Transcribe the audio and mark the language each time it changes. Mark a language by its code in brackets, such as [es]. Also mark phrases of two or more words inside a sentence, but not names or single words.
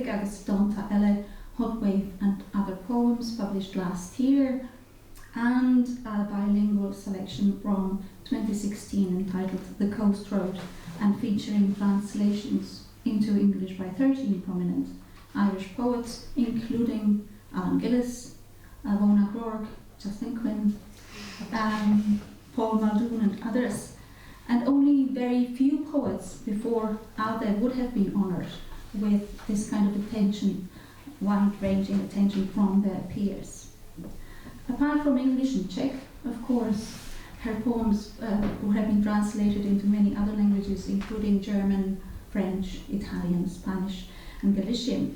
[en] agus Donta Ele, Hot Wave and Other Poems, published last year, and a bilingual selection from 2016 entitled The Coast Road, and featuring translations into English by 13 prominent Irish poets, including Alan Gillis, Ailbhe Ní Ghearbhuigh, Justin Quinn, Paul Muldoon and others. And only very few poets before Ailbhe would have been honoured with this kind of attention, wide-ranging attention from their peers. Apart from English and Czech, of course, her poems would have been translated into many other languages, including German, French, Italian, Spanish, and Galician.